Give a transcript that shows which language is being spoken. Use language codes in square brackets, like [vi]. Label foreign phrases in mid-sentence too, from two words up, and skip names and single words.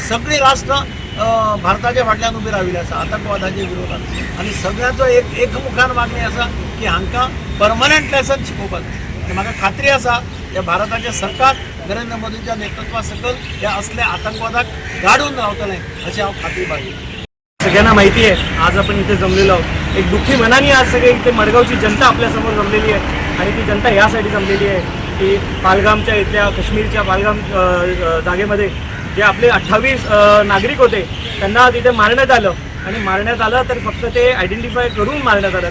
[kok] सगळीं राष्ट्रां भारताच्या फाटल्यान उबी राविल्ली आसा आतंकवादाच्या विरोधात आनी सगळ्यांचो एकमुखान मागणी आसा की हांकां परमनंट लेसन शिकोवपाक जाय. आनी म्हाका खात्री आसा हे भारताचें सरकार नरेंद्र मोदीच्या नेतृत्वा सकयल ह्या असल्या आतंकवादाक गाडून रावतलें अशी हांव खात्री बाळगीन. [mr] सगळ्यांना माहिती आहे आज आपण इथे जमलेलो आहोत. एक दुःखी मनाने आज सगळे इथे मडगावची जनता आपल्यासमोर जमलेली आहे आणि ती जनता यासाठी जमलेली आहे की पालगामच्या इथल्या काश्मीरच्या पालगाम जागेमध्ये जे आपले 28 नागरिक होते त्यांना तिथे मारण्यात आलं आणि मारण्यात आलं तर फक्त ते आयडेंटिफाय करून मारण्यात आलं.